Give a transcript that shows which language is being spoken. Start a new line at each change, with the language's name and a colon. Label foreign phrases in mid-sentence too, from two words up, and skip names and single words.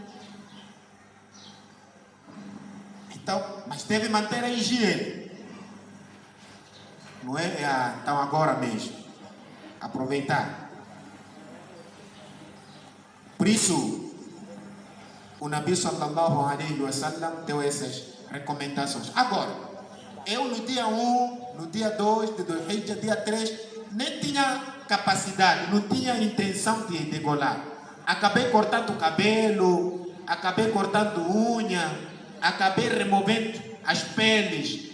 Portuguese: Então, mas deve manter a higiene. Não é então agora mesmo. Aproveitar. Por isso, o Nabi
Arabic: صلى الله عليه وسلم
Portuguese: deu essas recomendações. Agora, eu no dia 1, no dia 2 de Dhul-Hijjah, dia 3, nem tinha capacidade, não tinha intenção de degolar. Acabei cortando o cabelo, acabei cortando unha, acabei removendo as peles.